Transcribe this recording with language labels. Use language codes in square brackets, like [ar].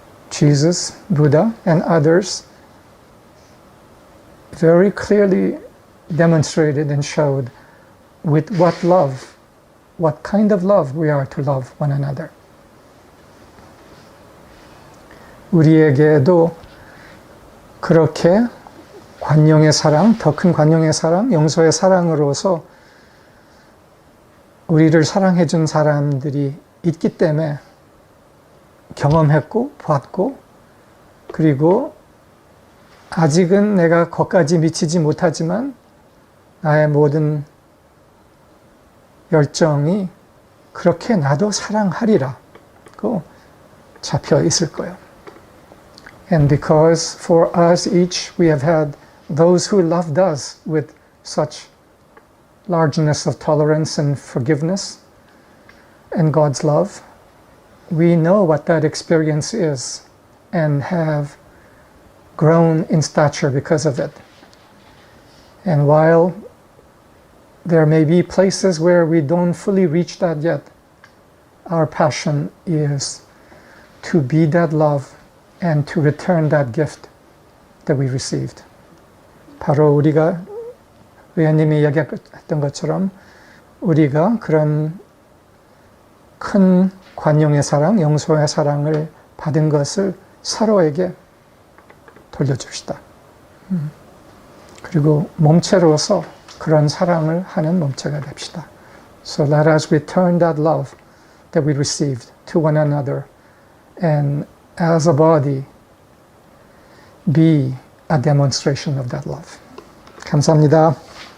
[en] Jesus, Buddha, and others very clearly demonstrated and showed with what love, what kind of love we are to love one another. [ko] 우리에게도 그렇게 관용의 사랑, 더 큰 관용의 사랑, 용서의 사랑으로서 우리를 사랑해 준 사람들이 있기 때문에 경험했고 봤고 그리고 아직은 내가 거기까지 미치지 못하지만 나의 모든 열정이 그렇게 나도 사랑하리라고 잡혀 있을 거예요. [en] And because for us each we have had those who loved us with such largeness of tolerance and forgiveness and God's love, we know what that experience is and have grown in stature because of it. And while there may be places where we don't fully reach that yet, our passion is to be that love and to return that gift that we received. [ko] 바로 우리가 의원님이 이야기했던 것처럼 우리가 그런 큰 관용의 사랑, 용서의 사랑을 받은 것을 서로에게 돌려줍시다. 그리고 몸체로서 그런 사랑을 하는 몸체가 됩시다. [en] So let us return that love that we received to one another and as a body be a demonstration of that love. [ko] 감사합니다.